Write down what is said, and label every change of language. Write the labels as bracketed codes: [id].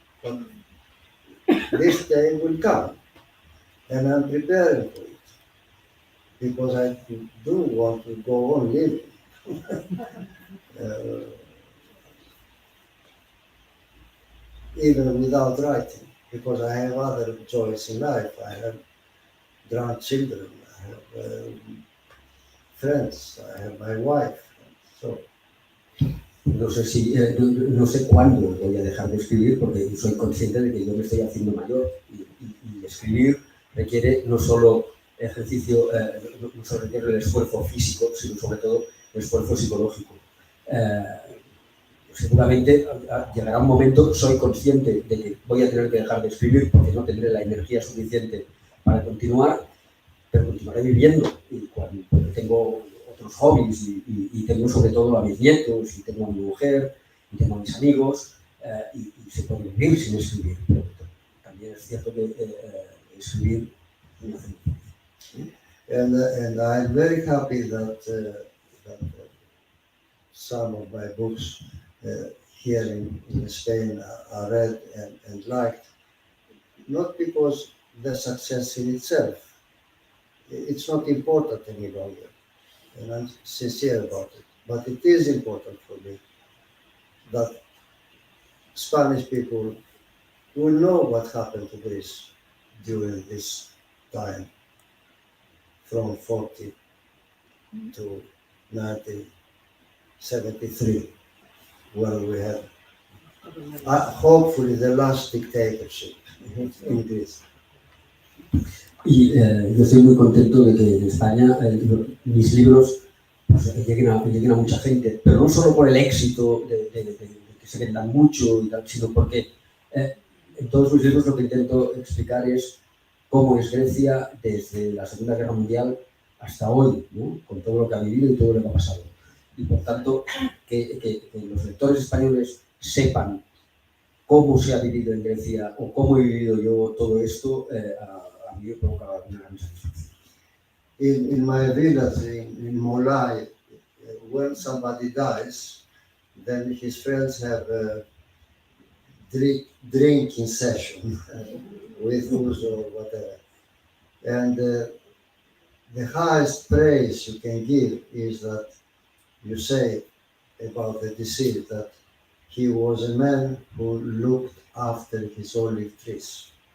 [en] But this day will come, and I'm preparing for it, because I do want to go on living. Even without writing, because I have other joys in life. I have grandchildren, I have friends, I have my wife. So, [es] No sé si, no sé cuándo voy a dejar de escribir porque soy consciente de que yo me estoy haciendo mayor y escribir requiere no solo ejercicio, no solo requiere el esfuerzo físico, sino sobre todo el esfuerzo psicológico. Seguramente llegará un momento, soy consciente de que voy a tener que dejar de escribir porque no tendré la energía suficiente para continuar, pero continuaré viviendo y cuando tengo otros hobbies y tengo sobre todo a mis nietos y tengo a mi mujer y tengo a mis amigos y se puede vivir sin escribir, pero también es cierto que escribir me hace muy feliz. [en] and I'm very happy that some of my books here in Spain are read and liked, not because the success in itself, it's not important any longer, and I'm sincere about it, but it is important for me that Spanish people will know what happened to Greece during this time from 40 to 1973, where we had hopefully the last dictatorship in Greece. [es] Y yo estoy muy contento de que en España mis libros pues, lleguen a mucha gente, pero no solo por el éxito de que se vendan mucho y tal, sino porque en todos mis libros lo que intento explicar es cómo es Grecia desde la Segunda Guerra Mundial hasta hoy, ¿no? Con todo lo que ha vivido y todo lo que ha pasado. Y por tanto, que los lectores españoles sepan cómo se ha vivido en Grecia o cómo he vivido yo todo esto, a mí me provoca una gran satisfacción. [en] In my village in Molai, when somebody dies, then his friends have a drinking session with booze or whatever. And the highest praise you can give is that you say about the deceased that he was a man who looked after his olive trees.